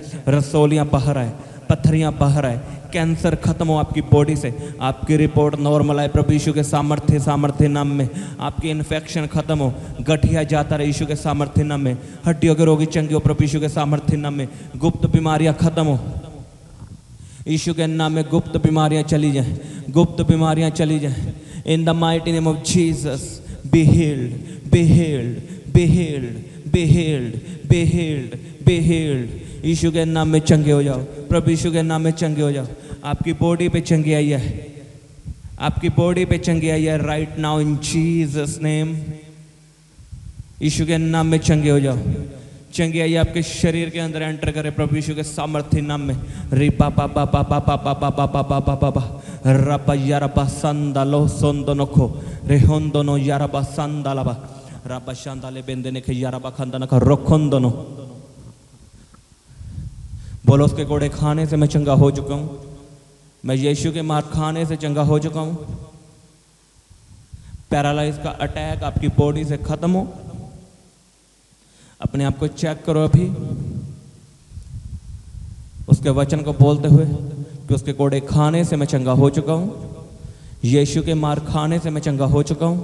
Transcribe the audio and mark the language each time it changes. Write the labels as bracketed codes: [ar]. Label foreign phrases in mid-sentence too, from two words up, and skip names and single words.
[hi] रसोलियां बाहर आए, पत्थरियां बाहर आए। कैंसर खत्म हो आपकी बॉडी से, आपकी रिपोर्ट नॉर्मल आए प्रभु यीशु के सामर्थ्य नाम में। आपकी इन्फेक्शन खत्म हो, गठिया जाता रहे यीशु के सामर्थ्य नाम में। हड्डियों के रोगी चंगे हो प्रभु यीशु के सामर्थ्य नाम में। गुप्त बीमारियां खत्म हो यीशु के नाम में। गुप्त बीमारियां चली जाएं, गुप्त बीमारियां चली जाएं। [en] In the mighty name of Jesus be healed, be healed, be healed, be healed, be healed, be healed. [hi] यीशु के नाम में चंगे हो जाओ, प्रभु यीशु के नाम में चंगे हो जाओ। आपकी बॉडी पे चंगी आई है, आपकी बॉडी पे चंगी आई है [en] right now in Jesus name. [hi] यीशु के नाम में चंगे हो जाओ। चंगी आई आपके शरीर के अंदर एंटर करे प्रभु यीशु के सामर्थ्य नाम में। री पापा पापा पापा पापा पापा पापा पापा रबा यारबा संदालो सोंदोनोखो रे होंदोनो यारबा संदालाबा रबा शांदाले बेंदेने के यारबा खंदना का रोखोंदोनो। बोलो उसके कोड़े खाने से मैं चंगा हो चुका हूं, मैं यीशु के मार खाने से चंगा हो चुका हूं। पैरालाइज का अटैक आपकी बॉडी से खत्म हो। अपने आप को चेक करो अभी, उसके वचन को बोलते हुए कि उसके कोड़े खाने से मैं चंगा हो चुका हूं, यीशु के मार खाने से मैं चंगा हो चुका हूं।